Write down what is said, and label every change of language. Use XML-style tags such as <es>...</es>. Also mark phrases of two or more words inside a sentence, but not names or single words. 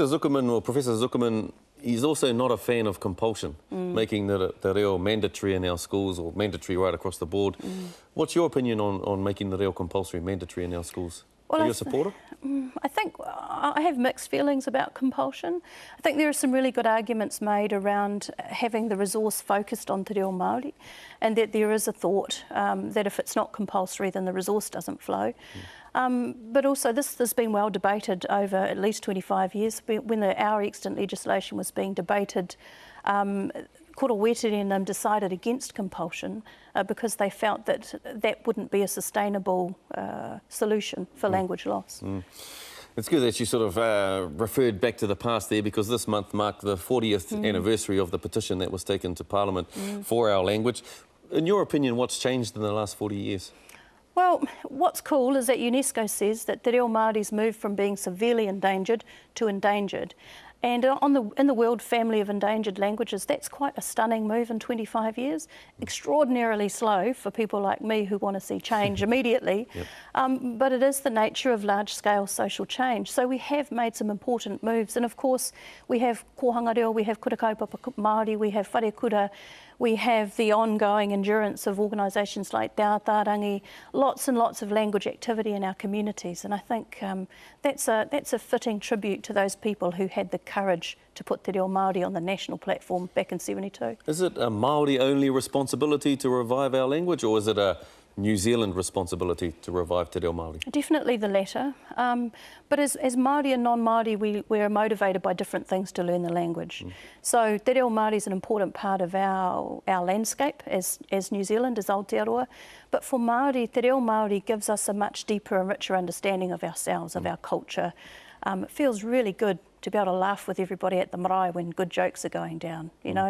<en>Zuckerman, or Professor Zuckerman, he's also not a fan of compulsion, making the reo mandatory in our schools or mandatory right across the board. What's your opinion on making the reo compulsory, mandatory in our schools? Well, Are you a supporter? I think I have mixed feelings about compulsion. I think there are some really good arguments made around having the resource focused on te reo Māori, and that there is a thought that if it's not compulsory then the resource doesn't flow. But also this has been well debated over at least 25 years. When the Our Extant legislation was being debated, Koro Wetere decided against compulsion because they felt that that wouldn't be a sustainable solution for language loss. It's good that you sort of referred back to the past there, because this month marked the 40th anniversary of the petition that was taken to Parliament for our language. In your opinion, what's changed in the last 40 years? Well, what's cool is that UNESCO says that te reo Māori's moved from being severely endangered to endangered. And in the world family of endangered languages, that's quite a stunning move in 25 years. Extraordinarily slow for people like me who want to see change immediately. But it is the nature of large-scale social change. So we have made some important moves. And of course, we have Kohanga Reo, we have Kura Kaupapa Māori, we have Whare Kura, we have the ongoing endurance of organisations like Te Ātārangi, lots and lots of language activity in our communities. And I think that's a fitting tribute to those people who had the courage to put te reo Māori on the national platform back in '72. Is it a Māori-only responsibility to revive our language, or is it a New Zealand responsibility to revive te reo Māori? Definitely the latter. But as Māori and non-Māori, we're motivated by different things to learn the language. So te reo Māori is an important part of our landscape as New Zealand, as Aotearoa. But for Māori, te reo Māori gives us a much deeper and richer understanding of ourselves, of our culture. It feels really good to be able to laugh with everybody at the marae when good jokes are going down, you know.</en>